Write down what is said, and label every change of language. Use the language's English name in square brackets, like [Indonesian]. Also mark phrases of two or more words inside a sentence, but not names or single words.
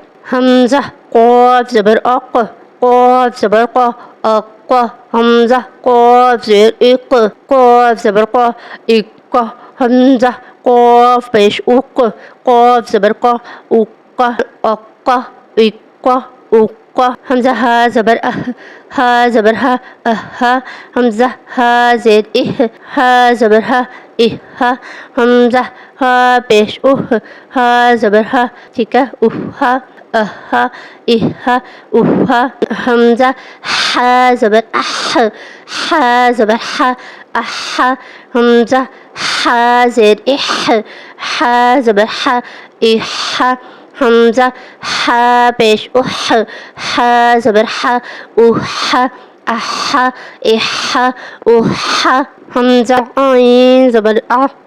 [Urdu] حمزہ قاف زبر اق، قاف زبر قا، اقا، حمزہ قاف زیر اق، قاف زبر قا، اقا، حمزہ قاف پیش اق، قاف زبر قا، اقا، اقا، اقا، اقا، حمزہ ہا زبر اہ، ہا زبر ہا، اہا، حمزہ ہا زیر اہ، ہا زبر ہا، اہا، حمزہ ہا پیش اہ، ہا زبر ہا، ٹھیک ہے، اہا، اہا، اہا، اہا، حمزہ ہا زبر اح، ہا زبر ہا، احا، حمزہ ہا زیر اح، ہا زبر ہا، احا، حمزہ ہا پیش اح، ہا زبر ہا، احا، احا، احا، احا، حمزہ عین زبر ع،